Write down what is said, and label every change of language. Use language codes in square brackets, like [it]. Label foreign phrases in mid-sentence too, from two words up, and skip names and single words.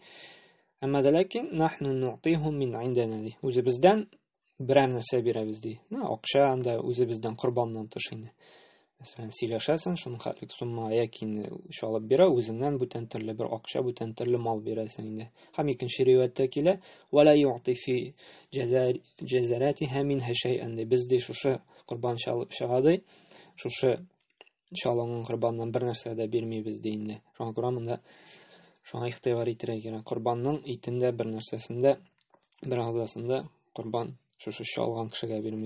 [tt] Әмма дә ләкин [ar] نحن نعطيهم من عندنا [tt] ди. Үзебездән берәр нәрсә бирәбез ди. Акча анда үзебездән корбаннан тыш инде. Мәсәлән, сөйләшәсең, шуның хәтлек сумма яки чалып бирә, үзеннән бүтән төрле бер акча, бүтән төрле мал бирәсең инде. Һәм икенче риваяттә килә, [ar] "ولا يعطي في جزارتها منها شيئا" ди. [tt] Без ди шушы корбан чалучыга ди, шушы чалынган корбаннан бер нәрсә дә бирмибез ди инде. Шуңа күрә монда Шуңа игътибар итәргә кирәк. Корбанның итендә бер нәрсәсендә, бер агзасында корбан шушы чалган кешегә бирмибез.